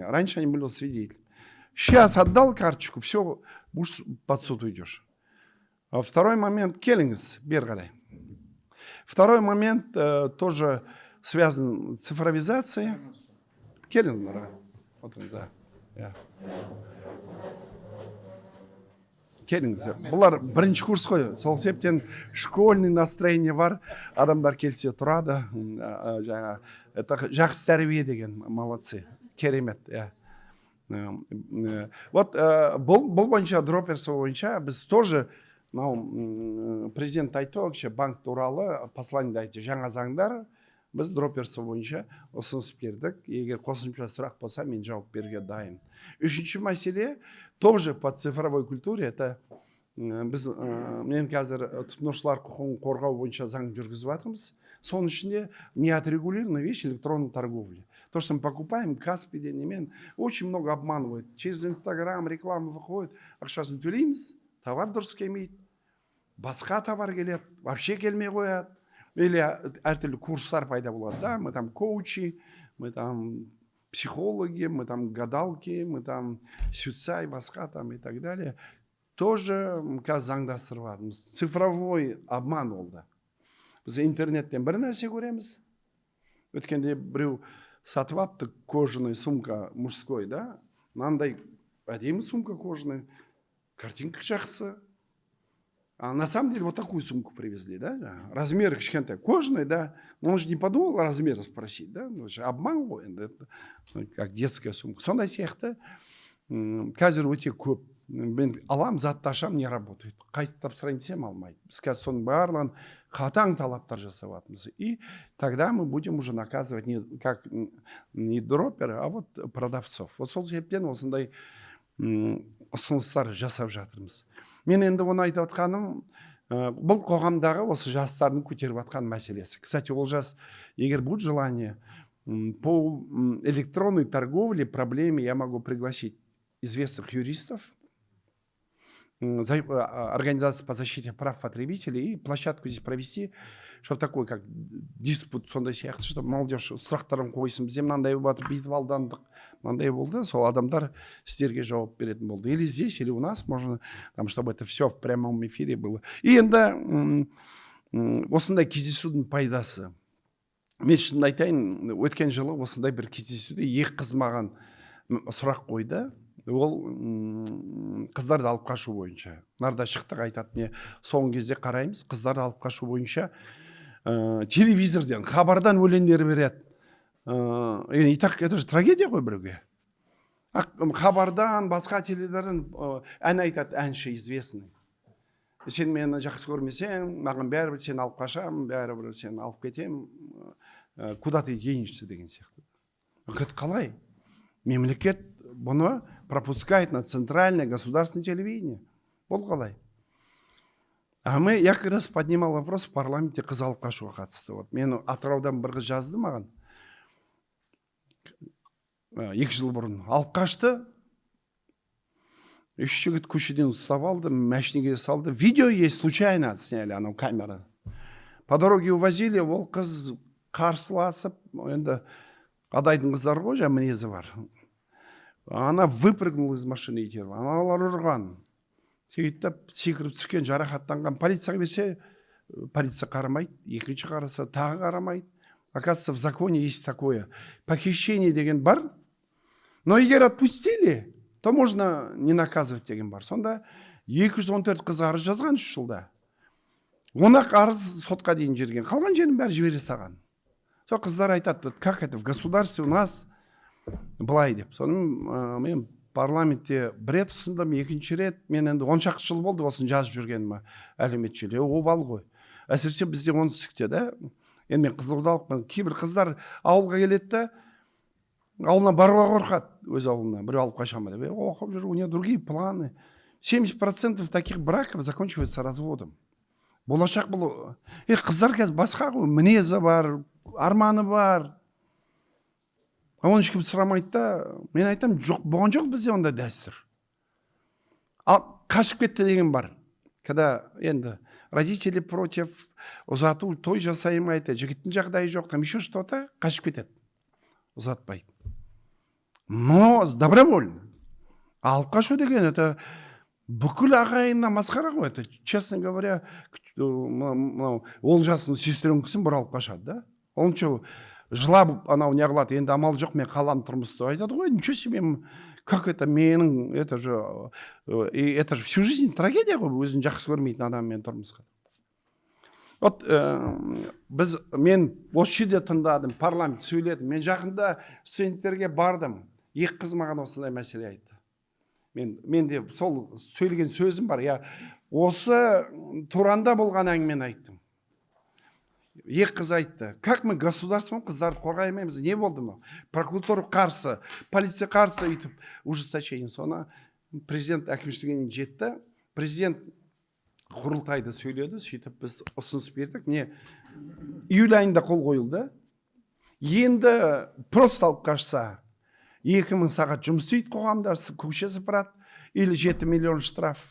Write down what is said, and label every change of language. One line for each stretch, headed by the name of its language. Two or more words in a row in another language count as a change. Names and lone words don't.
Russian: Раньше они были свидетелями. Сейчас отдал карточку, все, будешь под суд уйдешь. А второй момент, келлингс, бергалей. Второй момент тоже связан с цифровизацией. Келлингс, вот он, да.
Kazakh: Келіңіз, бұлар бірінші курс қой, сол себептен
Russian: школьный настроение
Kazakh: бар, адамдар келсе тұрады, жаңа, это жақсы тәрбие деген, молодцы, керемет. Вот бұл бойынша, дроперство бойынша, біз тоже, президент айтты, банк туралы послание айтты, жаңа заңдар, біз дроперство бойынша ұсыныс бердік. Егер қосымша сұрақ болса, мен жауап беруге дайын. Үшінші мәселе,
Russian: тоже по цифровой культуре, это
Kazakh: біз, мен қазір тұтынушылар құқығын қорғау бойынша заң жүргізіп жатырмыз. Соның ішінде
Russian: неотрегулированная вещь электронной торговли. То, что мы покупаем,
Kazakh: Каспиде, немен,
Russian: очень много обманывают. Через Инстаграм реклама выходит,
Kazakh: ақшасын төлейміз, товар дұрыс келмейді, басқа товар келеді, вообще келмей қояды. Или әртүрлі курстар пайда болады, да,
Russian: мы там коучи, мы там психологи, мы там гадалки, мы там
Kazakh: сүтсай, басқа
Russian: там и так далее.
Kazakh: Тоже қазір заңдастырып жатырмыз.
Russian: Цифровой обман
Kazakh: олды. Біз интернеттен бір нәрсе көреміз. Өткенде біреу сатып апты
Russian: кожаный сумка мужской,
Kazakh: да, мынандай әдемі
Russian: сумка кожаный,
Kazakh: картинка жақсы.
Russian: А на самом деле вот такую сумку привезли, да, размер кішкентай, кожаный, да, но он же не подумал размер спросить, да, обман ғой, как детская сумка.
Kazakh: Сондай сияқты қазір өте көп. Мен алам, затты ашам,
Russian: не работает.
Kazakh: Қайтып тапсырайын десем алмайды. Біз қазір соның барлығын қатаң талаптар жасап жатырмыз.
Russian: И тогда мы будем уже наказывать не дропера, а вот продавцов.
Kazakh: Вот сол себептен осындай ұсыныстар жасап жатырмыз. Мен енді оны айтып жатқаным, бұл қоғамдағы осы жастардың көтеріп жатқан мәселесі.
Russian: Кстати,
Kazakh: ол жас,
Russian: егер будет желание, по электронной торговле проблеме я могу пригласить известных юристов, организации по защите прав потребителей и площадку здесь провести, чтобы такой, как диспут,
Kazakh: сондай сияқты,
Russian: чтобы молодежь
Kazakh: сұрақтарын қойсын, бізде мынандай болып жатыр, бүйтіп алдандық, мынандай болды, сол адамдар сіздерге жауап беретін болды.
Russian: Или здесь, или у нас, можно, там, чтобы это все в прямом эфире было.
Kazakh: И енді осындай кездесудің пайдасы. Мен шынын айтайын, өткен жылы осындай бір кездесуде екі қыз маған сұрақ қойды. Ол қыздарды алып қашу бойынша. Нарда шықтық айтады, не соңғы кезде қараймыз, қыздарды алып қашу бойынша телевизорден, хабардан өлеңдер береді.
Russian: И так это же трагедия
Kazakh: ғой біреуге. Хабардан, басқа теледидардан ән айтады, әнші известный. Сен мені жақсы көрмесең, маған бәрібір сен алып қашам, бәрібір сен алып кетем,
Russian: куда ты денешься
Kazakh: деген сияқты. Қалай? Мемлекет бұны
Russian: пропускает на центральное государственное телевидение.
Kazakh: Бұл қалай?
Russian: Я как раз поднимал вопрос в парламенте
Kazakh: қыз алып қашуға қатысты. Мен Атыраудан бір қыз жазды маған. 2 жыл бұрын алып қашты. 3 жігіт көшеден ұстап алды, машинеге салды.
Russian: Видео есть, случайно сняли, анау камера. По дороге увозили,
Kazakh: ол қыз қарсыласып, енді адайдың қыздары ғой, жаңа мінезі бар.
Russian: Она выпрыгнула из машины
Kazakh: итеріп, аналар ұрған. Сөйтіп секіріп түскен, жарақаттанған. Полицияға берсе, полиция қарамайды, екінші қараса, тағы қарамайды.
Russian: Оказывается, в законе есть такое. Похищение
Kazakh: деген бар,
Russian: но егер отпустили, то можно не наказывать
Kazakh: деген бар. Сонда 214 қыз арыз жазған 3 жылда. 10 арыз сотқа дейін жерген. Қалған жерін бәрі жібере саған. Сол қыздар айтады,
Russian: как это в государстве у нас
Kazakh: былай деп. Соны мен парламентте бір рет ұсындым, екінші рет. Мен енді 10 шақты жыл болды осыны жазып жүргеніме әлеумет желіде. Обал ғой. Әсіресе бізде оңтүстікте да. Енді мен қызылордалықпын. Кейбір қыздар ауылға келеді, ауылына баруға қорқады, өз ауылына. Біреу алып қаша ма деп. Оқып жүр,
Russian: у нее другие планы. 70% таких браков заканчивается разводом.
Kazakh: Болашақ бұл. Қыздар қазір басқа ғой, мінезі бар, арманы бар. Оны ешкім сұрамайды да. Мен айтам, жоқ, болған жоқ бізде онда дәстүр. Ал қашып кетті деген бар.
Russian: Когда енді родители против,
Kazakh: ұзату той жасаймайды, жігіттің жағдайы жоқ,
Russian: там еще что-то,
Kazakh: қашып кетеді. Ұзатпайды.
Russian: Но добровольно.
Kazakh: Алып қашу деген, это бүкіл ағайынна масқара ғой.
Russian: Это, честно говоря,
Kazakh: ол жасын сестренкісін бір алып қашады, да? Оның че, жылап анау не қылады, енді амал жоқ, мен қалам тұрмысты айтады ғой,
Russian: ничего себе, как это менің, это же всю жизнь трагедия
Kazakh: ғой, өзін жақсы көрмейтін адаммен тұрмысқа. Вот мен осы жерде тыңдадым, парламент сөйледі. Мен жақында студенттерге бардым. 2 қыз маған осындай мәселе айтты. Мен де сол сөйлеген сөзім бар. Осы Туранда болған әңгімені айттым. 2 қыз айтты.
Russian: Как мы государством
Kazakh: қыздарды қорғай алмаймыз? Не болды ма? Прокуратура қарсы, полиция қарсы өйтіп ужесточение. Соны президент әкімшілігіне жетті. Президент құрылтайда сөйледі, сөйтіп біз ұсыныс бердік. Июль айында қол қойылды. Енді просто алып қашса 2000 сағат жұмыс істейді қоғамда, көше сыпырады,
Russian: или 7 миллион штраф.